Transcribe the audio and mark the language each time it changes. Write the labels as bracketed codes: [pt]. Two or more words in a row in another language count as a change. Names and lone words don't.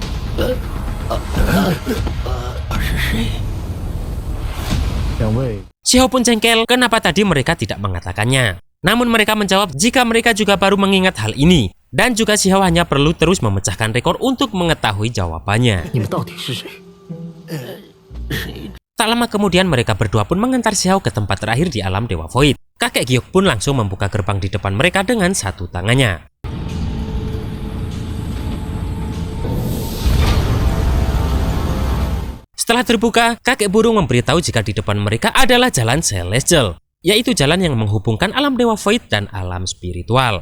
[zh] 两位， [id] Si Hao pun jengkel kenapa tadi mereka tidak mengatakannya. Namun mereka menjawab jika mereka juga baru mengingat hal ini. Dan juga Si Hao hanya perlu terus memecahkan rekor untuk mengetahui jawabannya. [zh] 你们到底是谁？ [id] Tak lama kemudian mereka berdua pun mengantar Si Hao ke tempat terakhir di alam Dewa Void. Kakek Giok pun langsung membuka gerbang di depan mereka dengan satu tangannya. Setelah terbuka, kakek burung memberitahu jika di depan mereka adalah jalan Celestial, yaitu jalan yang menghubungkan alam Dewa Void dan alam spiritual.